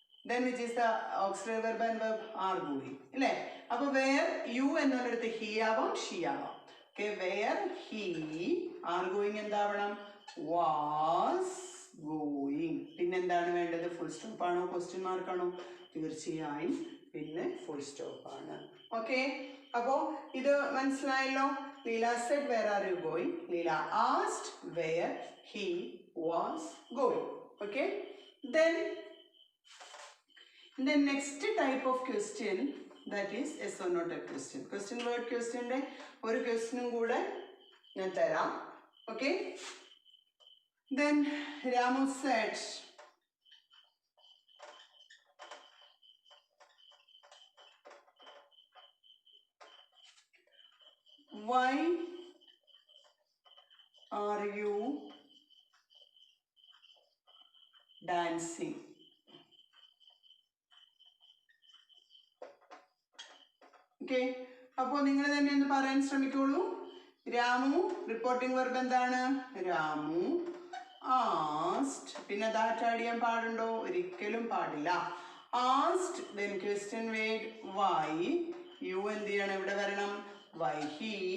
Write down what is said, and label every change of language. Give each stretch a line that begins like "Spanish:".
English: Then which is the auxiliary verb and verb? Are going.
Malayalam: അല്ലേ? അപ്പോൾ
English: where you
Malayalam: എന്നുള്ളിടത്ത് he ആവാം, she ആവാം.
English: okay, where he are going
Malayalam: എന്താവണം?
English: was going.
Malayalam: പിന്നെന്താണ് വേണ്ടത്? ഫുൾ സ്റ്റോപ്പ് ആണോ ക്വസ്റ്റ്യൻ മാർക്ക് ആണോ? തീർച്ചയായും പിന്നെ ഫുൾ സ്റ്റോപ്പ് ആണ്. ഓക്കെ, അപ്പോൾ ഇത് മനസ്സിലായല്ലോ.
English: Leela said where are you going? Leela asked where he was going. Okay, then the next type of question, that is yes or no type question. Question word question
Malayalam: ന്റെ ഒരു ക്വസ്റ്റ്യനും കൂടെ ഞാൻ തരാം.
English: Okay, then Ramu said why are you dancing?
Malayalam: Okay, അപ്പോൾ നിങ്ങൾ തന്നെ ഒന്ന് പറയാൻ ശ്രമിക്കോളൂ. രാമു റിപ്പോർട്ടിംഗ് വെർബ് എന്താണ്? രാമു ആസ്ഡ്. പിന്നെ ദാറ്റ് ആഡ് ചെയ്യാൻ പാടുണ്ടോ? ഒരിക്കലും പാടില്ല.
English: Asked, then question word why.
Malayalam: U എന്ത് ചെയ്യണം? ഇവിടെ വരണം. Why he.